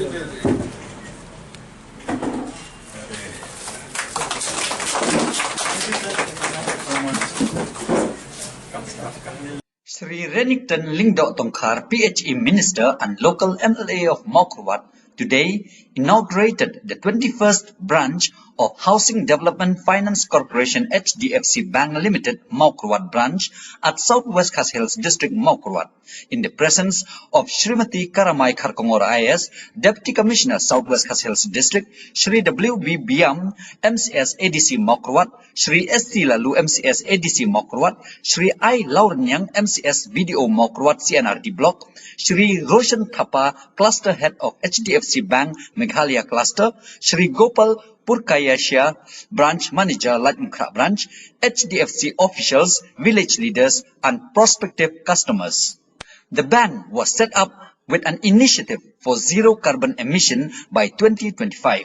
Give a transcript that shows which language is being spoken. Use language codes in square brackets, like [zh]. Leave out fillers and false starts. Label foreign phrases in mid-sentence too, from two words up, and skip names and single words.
[en] Shri Renikton Lyngdoh Tongkhar, PHE Minister and local MLA of Mawkyrwat, today inaugurated the 21st branch of Housing Development Finance Corporation HDFC Bank Limited Mawkyrwat branch at Southwest Khasi Hills District Mawkyrwat in the presence of Smti Caramai Kharkongor IS, Deputy Commissioner Southwest Khasi Hills District, Shri W.B. Biam, MCS ADC Mawkyrwat, Shri S.T. Laloo MCS ADC Mawkyrwat, Shri I. Lawryniang MCS BDO Mawkyrwat C&RD Block, Shri Roshan Thapa, Cluster Head of HDFC Bank Meghalaya Cluster, Shri Gopal, Purkayastha, Branch Manager Laitumkhrah Branch, HDFC officials, village leaders and prospective customers. The bank was set up with an initiative for zero carbon emission by 2025.